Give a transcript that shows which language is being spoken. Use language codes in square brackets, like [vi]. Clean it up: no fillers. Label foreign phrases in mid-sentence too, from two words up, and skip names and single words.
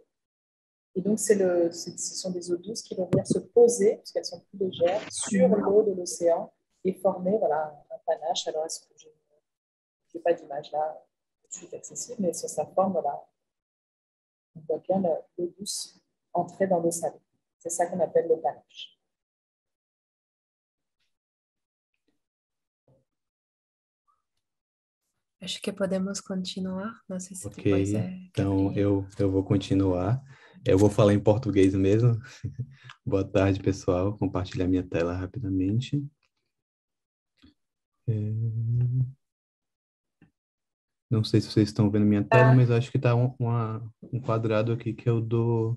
[fr] Et donc, ce sont des eaux douces qui vont venir se poser, parce qu'elles sont plus légères, sur l'eau de l'océan et former un panache. Alors, est-ce que je n'ai pas d'image là tout de suite accessible, mais sur sa forme, voilà, on voit bien l'eau douce entrer dans l'eau salée. C'est ça qu'on appelle le panache. [pt] Acho que podemos continuar. Não sei se Ok, depois então eu vou continuar. Eu vou falar em português mesmo. Boa tarde, pessoal. Vou compartilhar minha tela rapidamente. Não sei se vocês estão vendo minha tela, mas acho que está um quadrado aqui que eu dou...